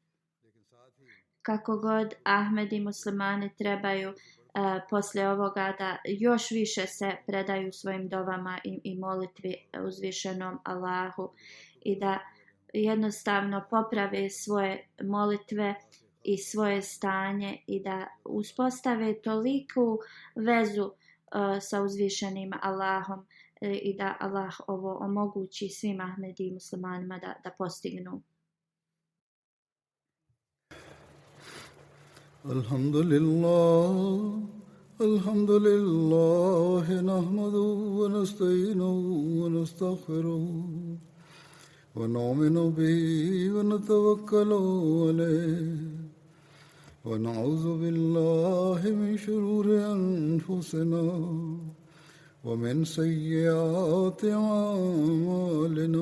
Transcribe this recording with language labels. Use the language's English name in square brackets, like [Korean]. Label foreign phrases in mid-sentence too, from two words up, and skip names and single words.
[Bosnian] Kako god Ahmedi muslimani trebaju poslije ovoga da još više se predaju svojim dovama i molitvi uzvišenom Allahu i da jednostavno poprave svoje molitve i svoje stanje i da uspostave toliku vezu sa uzvišenim Allahom i da Allah ovo omogući svim Ahmedi muslimanima da postignu. [Arabic] الحمد لله، نحمده ونستعينه ونستغفره ونؤمن به ونتوكل عليه ونعوذ بالله من شرور أنفسنا ومن سيئات أعمالنا.